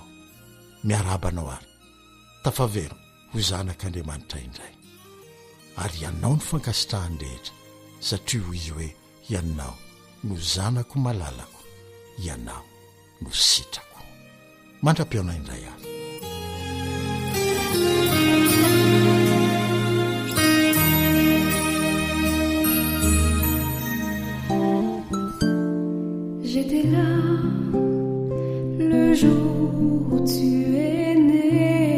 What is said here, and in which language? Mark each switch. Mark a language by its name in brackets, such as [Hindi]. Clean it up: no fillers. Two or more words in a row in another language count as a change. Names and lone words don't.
[Malagasy] Miarabanao ary tafavero ho zanak'Andriamanitra indray ary ianao ny fankasitrahany rehetra satria ho izy hoe ianao no zanako malalako, ianao no sitrako. Mandra-piaona indray ary. [French] J'étais là le jour où tu es né.